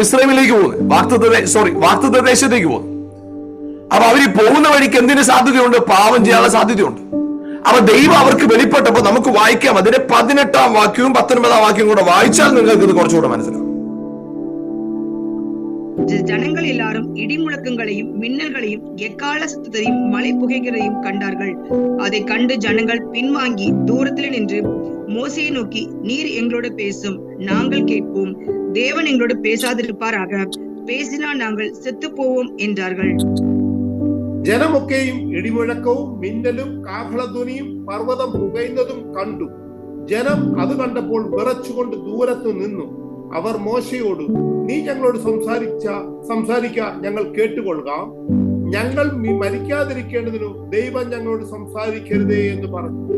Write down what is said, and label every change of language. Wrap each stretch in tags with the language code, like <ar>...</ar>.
<ml>മിസ്രൈമിലേക്ക് പോകുന്നത്, വാഗ്ദത്ത ദേശത്തേക്ക് പോകുന്നത്. അപ്പൊ അവര് പോകുന്ന വഴിക്ക് എന്തിന് സാധ്യതയുണ്ട്? പാപം ചെയ്യാനുള്ള സാധ്യതയുണ്ട്. അപ്പൊ ദൈവം അവർക്ക് വെളിപ്പെട്ടപ്പോ നമുക്ക് വായിക്കാം. അതിന്റെ 18-ാം വാക്യവും 19-ാം വാക്യവും കൂടെ വായിച്ചാൽ നിങ്ങൾക്ക് ഇത് കുറച്ചുകൂടെ മനസ്സിലാവും.</ml> <ta>ஜனங்கள் எல்லாரும் இடி முழக்கங்களையும் மின்னல்களையும் எக்கால சத்தத்தையும் மலை புகைகளையும் கண்டார்கள். அதை கண்டு ஜனங்கள் பின்வாங்கி தூரத்தில் நின்று மோசேயை நோக்கி, நீர் எங்களோடு பேசும், நாங்கள் கேட்போம். தேவன் எங்களோடு பேசாதிருப்பாராக, பேசினால் நாங்கள் செத்து போவோம் என்றார்கள்.</ta> <ml>ജനമൊക്കെയും ഇടിമുഴക്കവും മിന്നലും കാഹളധ്വനിയും പർവ്വതം പുകയുന്നതും കണ്ടു. ജനം അത് കണ്ടപ്പോൾ വിറച്ചുകൊണ്ട് ദൂരത്തു നിന്നു. അവർ മോശയോട്, നീ ഞങ്ങളോട് സംസാരിക്ക ഞങ്ങൾ കേട്ടുകൊള്ളുക. ഞങ്ങൾ മരിക്കാതിരിക്കേണ്ടതിനു ദൈവം ഞങ്ങളോട് സംസാരിക്കരുതേ എന്ന് പറഞ്ഞു.</ml>